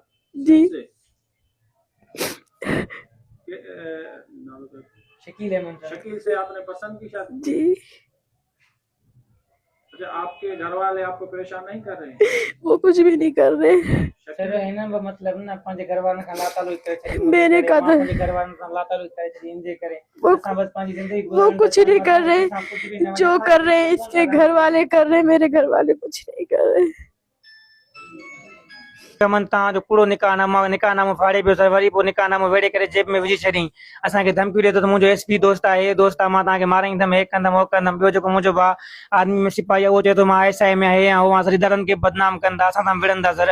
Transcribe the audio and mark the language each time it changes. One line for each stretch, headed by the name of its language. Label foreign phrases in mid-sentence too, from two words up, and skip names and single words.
Urdu: जी। شکیل سے آپ نے پسند کی شادی? जी। اچھا، آپ کے گھر والے آپ کو پریشان نہیں کر رہے ہیں? وہ کچھ بھی نہیں کر رہے.
Sindhi: मतलब ना पंहिंजे घर वारनि खां लातालू करे।
Urdu: میں نے کہا تھا
Sindhi: घर वारनि सां लातालू करे इंजे करे।
Urdu: वो
Sindhi: बस पंहिंजी जिंदगी
Urdu: وہ کچھ نہیں کر رہے. جو کر رہے ہیں اس کے گھر والے کر رہے ہیں، میرے گھر والے کچھ نہیں کر رہے.
Sindhi: चमन तव्हांजो पूरो निकाहनामो फाड़े पियो सर। वरी पोइ निकाहनामो वेड़े करे जेब में विझी छॾियईं। असांखे धमकी ॾिए थो त मुंहिंजो एसपी दोस्त आहे, हे दोस्त आहे, मां तव्हांखे माराईंदुमि, हे कंदुमि, हो कंदुमि। ॿियो जेको मुंहिंजो भाउ आर्मी में सिपाही आहे, उहो चए थो मां आईएसआई में हे आहियां, हो सॼी दरनि खे बदनाम कंदा, असां सां विढ़ंदा सर।